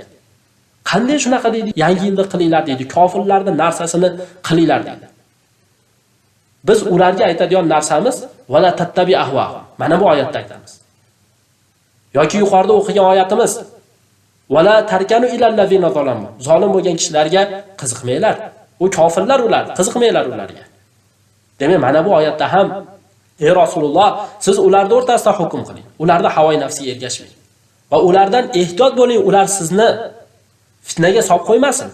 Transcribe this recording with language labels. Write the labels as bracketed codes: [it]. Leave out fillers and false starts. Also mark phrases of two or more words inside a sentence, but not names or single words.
[uz] Qanday shunaqa deydi? Yangi yilda qilinglar deydi. Kofirlarning narsasini qilinglar deydi. Biz ularga aytadigan narsamiz [ar] ولا تتبع أهواء. [uz] Mana bu oyatda aytamiz. Yoki yuqorida o'qigan oyatimiz [ar] ولا تركنوا إلى الذين ظلموا. [uz] Zolim bo'lgan kishilarga qiziqmanglar. U kofirlar ular, qiziqmanglar ularga. Demak, mana bu oyatda ham ey Rasululloh, siz ularning o'rtasida hukm qiling. Ularning havoy nafsiga ergashmang. Va ulardan ehtiyot bo'ling, ular sizni fitnaga solib qo'ymasin.